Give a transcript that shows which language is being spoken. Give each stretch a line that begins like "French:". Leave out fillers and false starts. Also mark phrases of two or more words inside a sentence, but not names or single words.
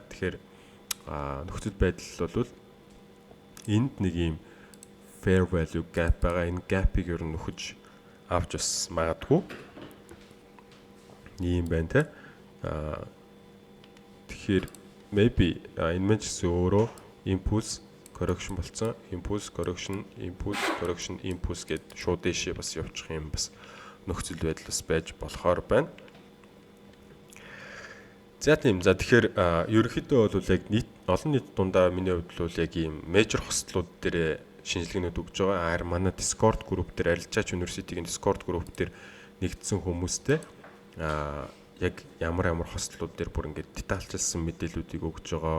Mongolian: Тэгэхээр нөхцөл байдал бол энд нэг ийм
English: fair value gap
Mongolian: байгаа. Энэ gap-ыг ер нь нөхөж авч бас магадгүй. Ийм байна те. Тэгэхээр maybe энэ мэн ч гэсэн өөрөө
English: impulse correction
Mongolian: болцсон.
English: Impulse correction, impulse correction, impulse
Mongolian: гэд шууд дэшээ бас явчих юм бас нөхцөл байдал бас байж болохоор байна. За тийм. За тэгэхээр ерөнхийдөө бол яг олон нийт дундаа миний хувьд бол яг ийм major хослууд дээр шинжилгээнүүд өгж байгаа. Харин манай Discord group дээр Арилжаач University-ийн Discord group дээр нэгдсэн хүмүүстэй яг ямар хослууд дээр бүр ингээд детальчилсан мэдээллүүдийг өгж байгаа.